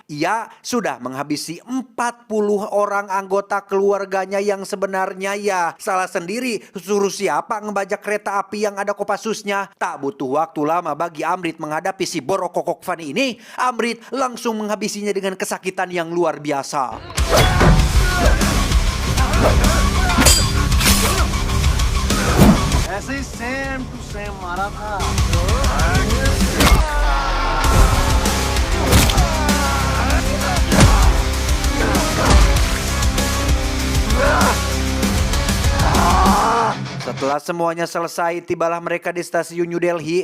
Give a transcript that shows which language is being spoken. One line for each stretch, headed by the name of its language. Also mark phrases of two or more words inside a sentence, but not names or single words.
Indonesian: Ia sudah menghabisi 40 orang anggota keluarganya yang sebenarnya ya salah sendiri. Suruh siapa ngebajak kereta api yang ada Kopassusnya? Tak butuh waktu lama bagi Amrit menghadapi si borokokok Fanny ini. Amrit langsung menghabisinya dengan kesakitan yang luar biasa.
Hindi: ऐसे ही
English: same to same
Hindi: मारा था।
Indonesian: Setelah semuanya selesai, tibalah mereka di stasiun New Delhi.